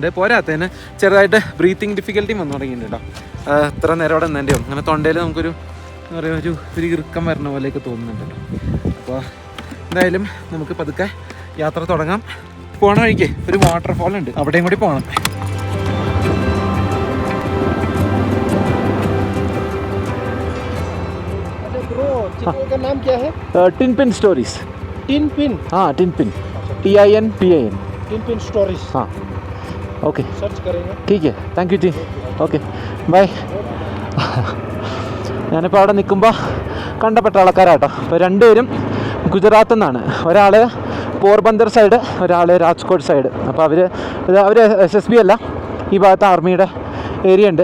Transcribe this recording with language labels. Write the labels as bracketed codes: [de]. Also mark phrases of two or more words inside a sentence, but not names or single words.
[ml] പോരാത്തതിന് ചെറുതായിട്ട് [en] breathing difficulty [ml] വന്നു തുടങ്ങിയിട്ടുണ്ട് കേട്ടോ. ഇത്ര നേരം അവിടെ നിന്നതിൻ്റെയോ അങ്ങനെ തൊണ്ടയിൽ നമുക്കൊരു എന്താ പറയുക ഒരു ഇറുക്കം വരുന്ന പോലെയൊക്കെ തോന്നുന്നുണ്ട് കേട്ടോ. അപ്പോൾ എന്തായാലും നമുക്ക് പതുക്കെ യാത്ര തുടങ്ങാം. പോണ വഴിക്ക് ഒരു വാട്ടർഫോൾ ഉണ്ട്, അവിടെയും കൂടി പോകണം. [hi] का नाम क्या है? टिन पिन स्टोरीज. टिन पिन. हाँ, टिन पिन, TINPIN. टिन पिन स्टोरीज. हाँ, [en] okay, [hi] सर्च करेंगे. ठीक है, [en] thank you. okay, bye. [ml] ഞാനിപ്പോൾ അവിടെ നിൽക്കുമ്പോൾ കണ്ടപ്പെട്ട ആൾക്കാരാട്ടോ. അപ്പോൾ രണ്ടുപേരും ഗുജറാത്തിൽ നിന്നാണ്. ഒരാൾ പോർബന്ദർ സൈഡ്, ഒരാൾ രാജ്കോട്ട് സൈഡ്. അപ്പോൾ അവർ SSB അല്ല, ഈ ഭാഗത്ത് ആർമിയുടെ ഏരിയ ഉണ്ട്.